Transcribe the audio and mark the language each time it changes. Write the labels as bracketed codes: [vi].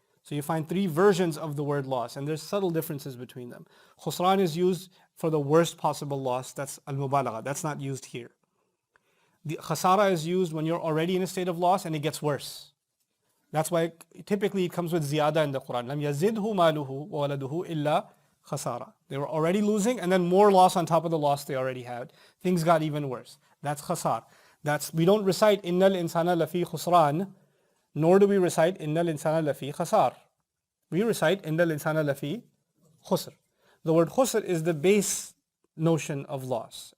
[en] So you find three versions of the word loss, and there's subtle differences between them. Khusran is used for the worst possible loss. That's al-mubalagha. That's not used here. The khasara is used when you're already in a state of loss and it gets worse. That's why typically it comes with ziyada in the Quran. [ar] لَمْ يَزِدْهُ مَالُهُ وَوَلَدُهُ إِلَّا khasara. [en] They were already losing, and then more loss on top of the loss they already had. Things got even worse. That's khasar. We don't recite innal insana lafi khusran, nor do we recite innal insana lafi khasar. We recite innal insana lafi khusr. The word khusr is the base notion of loss.